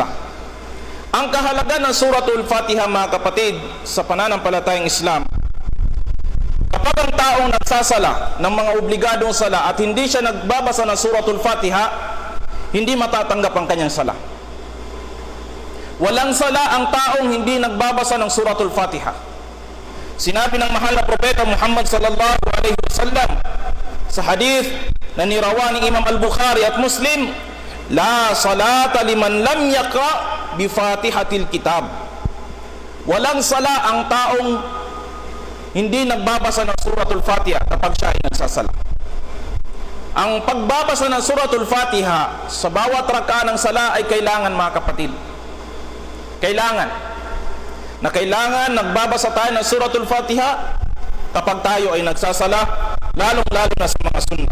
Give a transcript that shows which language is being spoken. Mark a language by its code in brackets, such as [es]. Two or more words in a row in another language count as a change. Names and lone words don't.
[tl] Ang kahalagan ng Suratul Fatiha, mga kapatid, sa pananampalatayang Islam, kapag ang taong nagsasala ng mga obligadong sala at hindi siya nagbabasa ng Suratul Fatiha, hindi matatanggap ang kanyang sala. Walang sala ang taong hindi nagbabasa ng Suratul Fatiha. Sinabi ng mahal na propeta Muhammad [ar] صلى الله عليه وسلم [tl] sa hadith na nirawa ni Imam Al-Bukhari at Muslim, [ar] لا صلاة لمن لم يقرأ بفاتحة الكتاب. [tl] Walang sala ang taong hindi nagbabasa ng Suratul Fatiha kapag siya ay nagsasala. Ang pagbabasa ng Suratul Fatiha sa bawat raka'a ng sala ay kailangan, mga kapatid. Kailangan nagbabasa tayo ng Suratul Fatiha kapag tayo ay nagsasala, lalong-lalo na sa mga sunna.